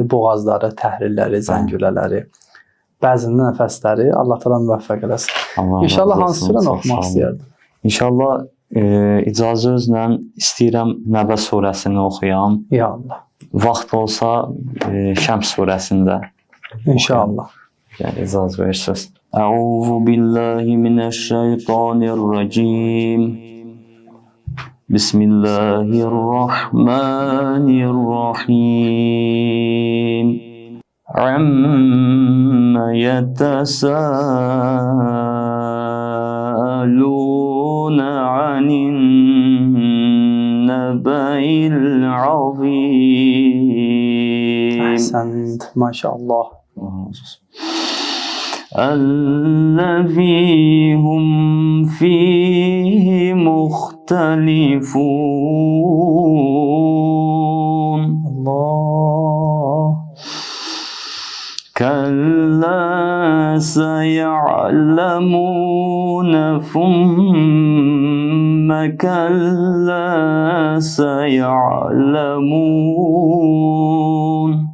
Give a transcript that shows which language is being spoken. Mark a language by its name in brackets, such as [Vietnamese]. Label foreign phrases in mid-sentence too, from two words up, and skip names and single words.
[Azerbaijani] Boğazları, təhrirləri, zəngülələri, bəzinin nəfəsləri Allah təala müvəffəq eləsin. İnşallah hansı surəni oxumaq istəyərdim? İnşallah icazənizlə istəyirəm Nəbə surəsini oxuyam. Ya Allah. Vaxt olsa Şəms surəsində. İnşallah. Yəni icazə verirsiniz. [Arabic] أعوذ بالله من الشيطان الرجيم. بسم الله الرحمن الرحيم. عم يتساءلون عن النبإ العظيم. [Azerbaijani] Əhsənt, maşallah. [Arabic] الذي هم فيه مختلفون Allah. كلا سيعلمون ثم كلا سيعلمون